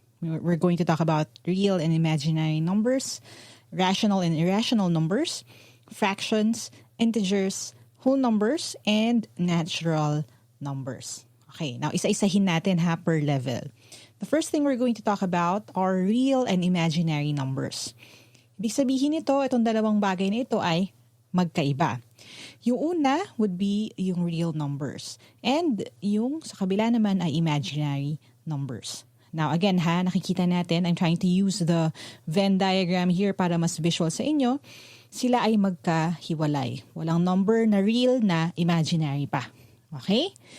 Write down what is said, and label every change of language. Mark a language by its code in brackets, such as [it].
[en] We're going to talk about real and imaginary numbers, rational and irrational numbers, fractions, integers, whole numbers, and natural numbers. Okay, now [tl] isa-isahin natin per level. [en] The first thing we're going to talk about are real and imaginary numbers. [tl] Ibig sabihin nito, itong dalawang bagay na ito ay magkaiba. Yung una would be yung real numbers. And yung sa kabila naman ay imaginary numbers. [en] Now again nakikita natin, I'm trying to use the Venn diagram here [tl] para mas visual sa inyo. Sila ay magkahiwalay. Walang number na real na imaginary pa. Okay?